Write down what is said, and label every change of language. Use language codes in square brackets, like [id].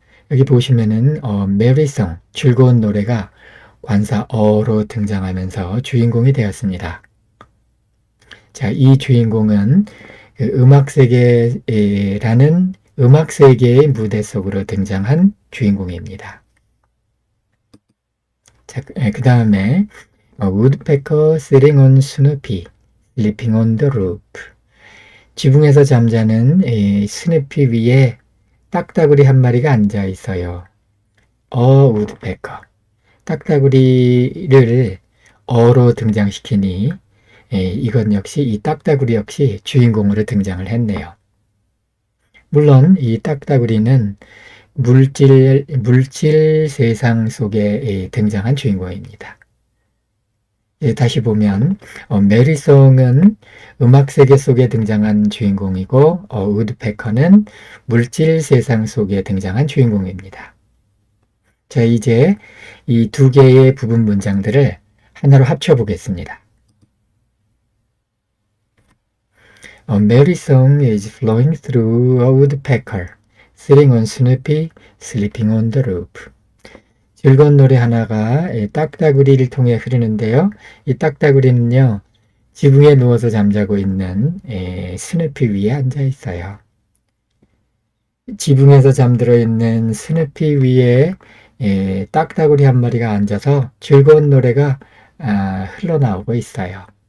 [ko] 여기 보시면은 Merry song, 즐거운 노래가 관사 어로 등장하면서 주인공이 되었습니다. 자, 이 주인공은 그 음악세계라는 음악세계의 무대 속으로 등장한 주인공입니다. 자, 그 다음에 [en] Woodpecker sitting on Snoopy, sleeping on the roof. [ko] 지붕에서 잠자는 스누피 위에 딱따구리 한 마리가 앉아 있어요. [en] Woodpecker. [ko] 딱따구리를 어로 등장시키니 이건 역시 이 딱따구리 역시 주인공으로 등장을 했네요. 물론 이 딱따구리는 물질 세상 속에 등장한 주인공입니다. 다시 보면 메리송은 음악 세계 속에 등장한 주인공이고 우드페커는 물질 세상 속에 등장한 주인공입니다. 자, 이제 이 두 개의 부분 문장들을 하나로 합쳐 보겠습니다. [en] A merry song is flowing through a woodpecker, sitting on Snoopy, sleeping on the roof. [ko] 즐거운 노래 하나가 딱따구리를 통해 흐르는데요. 이 딱따구리는요, 지붕에 누워서 잠자고 있는 스누피 위에 앉아 있어요. 지붕에서 잠들어 있는 스누피 위에 딱따구리 한 마리가 앉아서 즐거운 노래가 흘러나오고 있어요.